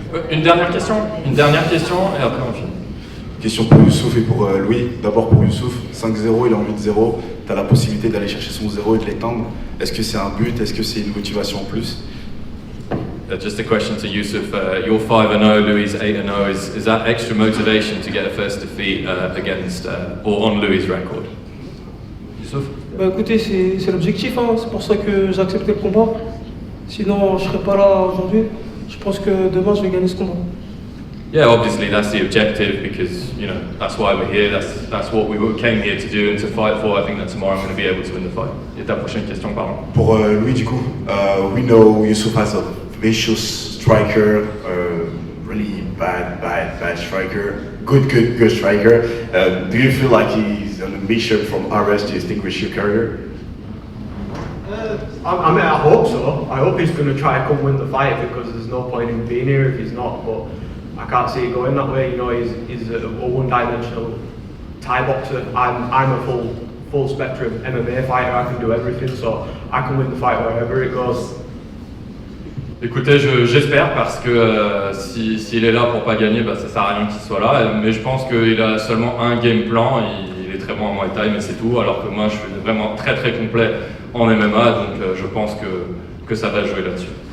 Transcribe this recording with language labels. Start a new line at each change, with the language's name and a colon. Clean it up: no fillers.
French: Une dernière question et après on finit. Question pour Youssouf et pour Louis. D'abord pour Youssouf, 5-0, il a envie de 0. Tu as la possibilité d'aller chercher son 0 et de l'étendre. Est-ce que c'est un but? Est-ce que c'est une motivation en plus?
English: Just a question to Youssouf. You're 5-0, Louis 8-0. Is that extra motivation to get a first defeat against or on Louis' record? Youssouf?
French: Bah écoutez, c'est l'objectif, hein. C'est pour ça que j'ai accepté le combat. Sinon, je serais pas là aujourd'hui. Je pense que demain, je vais gagner ce combat.
English: Yeah, obviously that's the objective because you know that's why we're here. That's what we came here to do and to fight for. I think that tomorrow I'm going to be able to win the fight.
French: Et ta prochaine question, pardon. Pour Louis du coup,
English: we know Youssouf has a vicious striker, really bad striker, good striker. Do you feel like he's on a mission from RS to distinguish your career? I mean, I hope so. I hope he's going to try and come win the fight because there's no point in being here if he's not. But I can't see it going that way. You know, he's a one-dimensional Thai boxer. I'm a full spectrum MMA fighter. I can do everything, so I can win the fight wherever it goes.
French: Écoutez, j'espère parce que s'il est là pour pas gagner, bah, ça sert à rien qu'il soit là. Mais je pense qu'il a seulement un game plan. Il est très bon en Muay Thai, mais c'est tout. Alors que moi, je suis vraiment très complet en MMA, donc je pense que ça va jouer là-dessus.